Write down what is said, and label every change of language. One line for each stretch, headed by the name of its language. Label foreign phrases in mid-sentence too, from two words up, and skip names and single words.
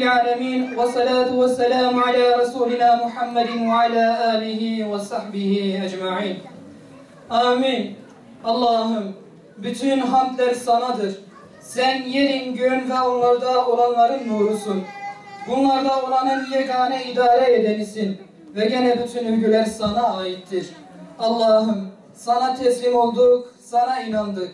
Arabic: العالمين والصلاة والسلام على رسولنا محمد وعلى آله وصحبه أجمعين. Amin.
Turkish: Allah'ım, bütün hamdler sanadır. Sen yerin, göğün ve onlarda olanların nurusun. Bunlarda olanın yegane idare edenisin. Ve gene bütün övgüler sana aittir. Allah'ım, sana teslim olduk, sana inandık.